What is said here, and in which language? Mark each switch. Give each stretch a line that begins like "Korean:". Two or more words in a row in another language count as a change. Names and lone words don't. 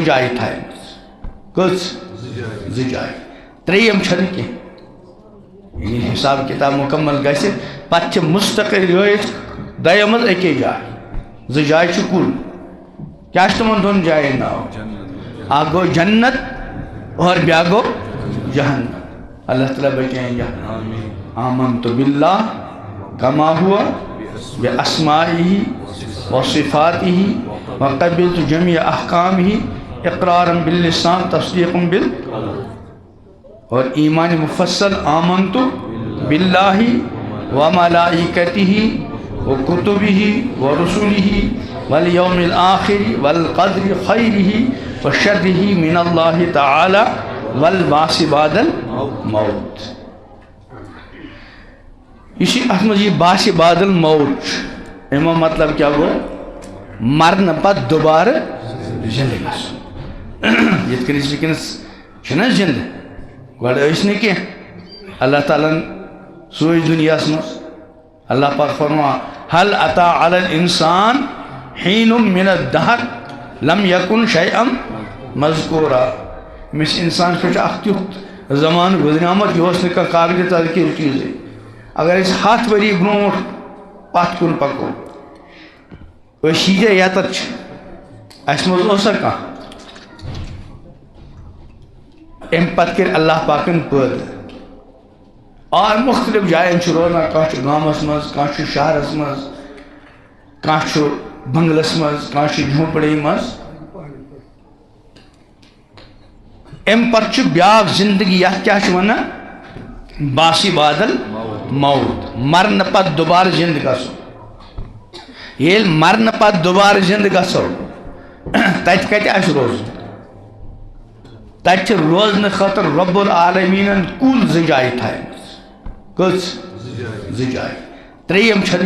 Kashmiri: جایہِ تھایمژٕ کٔژ زٕ جایہِ ترٛیٚیِم چھنہٕ کینٛہہ ییٚلہِ حساب کتاب مکمل گژھِ پتہٕ چھِ مستقل رٲیِتھ دۄیو منٛز اَکے جایہِ زٕ جایہِ چھِ کُل کیٛاہ چھِ تِمن دۄن جاین ناو اکھ گوٚو جنت اور بیٛاکھ گوٚو جہنم
Urdu: اللہ تعالیٰ بچائیں
Kashmiri: جہنم
Arabic: آمنت باللہ کما ہوا باسمائہ وصفاتہ وقبلت جميع احکامہ اقرارا باللسان تصدیق
Urdu: اور ایمان مفصل
Arabic: آمنت باللہ وملائکتہ وکتبہ ورسلہ والیوم الآخر والقدر خیرہ وشرہ من اللہ تعالی والبعث بعد الموت یہ بعث بعد الموت
Kashmiri: امیک مطلب کیا گو مرن پت دوبارہ زندہ گژھُن یِتھ کٔنۍ أسۍ وٕنکٮ۪نس چھِنہ زندہ گۄڈٕ ٲسۍ نہٕ کینٛہہ اللہ تعالیٰ ہن سوٗز دُنیاہس منٛز اللہ پاک فرماوان
Arabic: هل اتى على الانسان حین من الدہر لم یکن شیئا مذکورا
Kashmiri: أمِس انسانس پٮ۪ٹھ چھُ اکھ تیُتھ زمانہٕ گُزریومُت یہِ اوس نہٕ کانٛہہ قابلِ تذکیٖر چیٖزٕے اگر أسۍ 100 ؤری برونٛٹھ پتھ کُن پکو أسۍ ییٖتیٛاہ ییٚتٮ۪تھ چھِ اَسہِ منٛز اوسا کانٛہہ اَمہِ پتہٕ کٔرۍ اللہ پاکن پٲدٕ اور مختلف جایَن چھِ روزان کانٛہہ چھُ گامس منٛز کانٛہہ چھُ شہرس منٛز کانٛہہ چھُ بنگلس منٛز کانٛہہ چھُ جھونپڑی منٛز اَمہِ پتہٕ چھُ بیٛاکھ زندگی یتھ کیٛاہ چھِ ونان
Arabic: بعث بعد الموت
Kashmiri: مرنہٕ پتہٕ دوبارٕ زندٕ گژھُن ییٚلہِ مرنہٕ پتہٕ دوبارٕ زندٕ گژھو تتہِ کتہِ آسہِ روزُن تتہِ چھِ روزنہٕ خٲطرٕ رب العالمیٖنن کُل زٕ جایہِ تھایمژٕ کٔژ زٕ جایہِ ترٛیٚیِم چھنہٕ